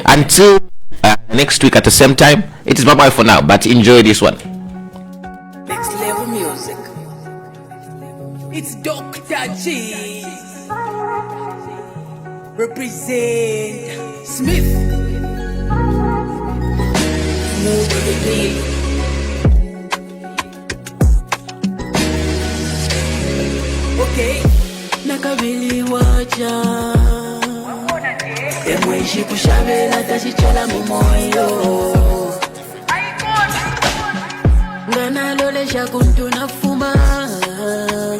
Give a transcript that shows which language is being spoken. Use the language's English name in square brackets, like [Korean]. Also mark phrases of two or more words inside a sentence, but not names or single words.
[English] Until next week at the same time, it is bye bye for now, but enjoy this one. Next level music. It's Dr. G. Represent Smith. Move to the beat. Okay. [Bemba] Nakabili wacha. Emweshi kushabela tashichola mumoyo. Ngana lolesha kuntu nafuma.